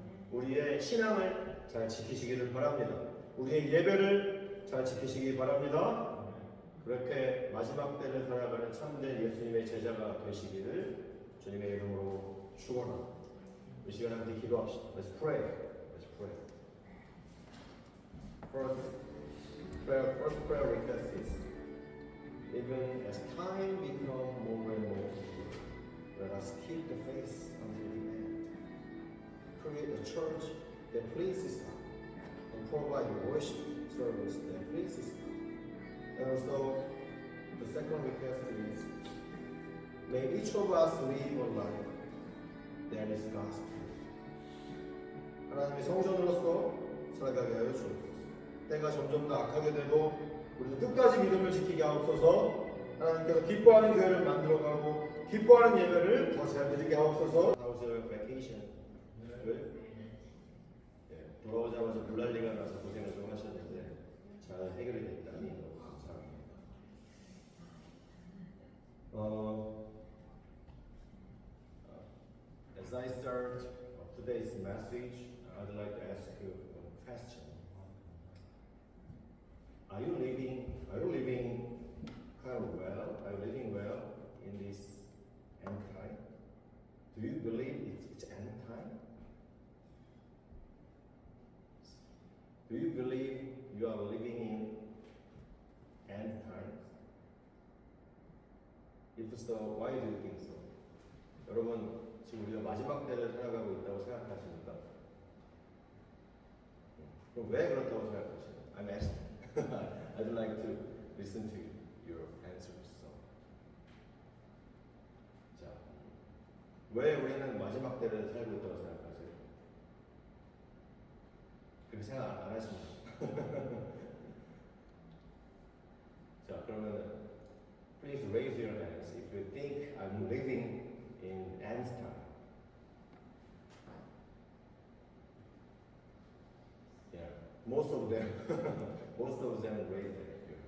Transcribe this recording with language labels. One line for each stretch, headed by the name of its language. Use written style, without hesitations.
Korean: 우리의 신앙을 잘 지키시기를 바랍니다. 우리의 예배를 잘 지키시기 바랍니다. 그렇게 마지막 때를 살아가는 참된 예수님의 제자가 되시기를 주님의 이름으로 축원합니다. 이 시간에 함께 기도합시다.
English: Let's pray. pray. First prayer request is, even as time become more and more, let us keep the faith until the end. Create a church that pleases God and provide a worship service that pleases God. And also, the second request is, may each of us live a life that is gospel.
Korean: 하나님의 성전으로서 살아가게 하여 주옵소서. 때가 점점 더 악하게 되고 우리도 끝까지 믿음을 지키게 하옵소서. 하나님께서 기뻐하는 교회를 만들어가고 기뻐하는 예배를 더 잘 드리게 하옵소서.
English: How's your vacation? Good?
Korean: 네, 돌아오자마자 물난리가 나서 고생을 좀 하셨는데 잘 해결이 됐다니 너무 감사합니다.
English: As I start today's message, I'd like to ask you a question. Are you living kind of well? Are you living well in this end time? Do you believe it's end time? Do you believe you are living in end times? If so, why do you think so?
Korean: 여러분, 지금 우리가 마지막 때를 살아가고 있다고 생각하십니까? 그럼 왜 그렇다고 생각하시나요?
English: I'm asking. I'd like to listen to your answers. So.
Korean: 자, 왜 우리는 마지막 때를 살고 있다고 생각하세요? 그렇게 생각 안 하십니까? 자, 그러면은
English: please raise your hands if you think I'm living in end time. Yeah, most of them raise their hands.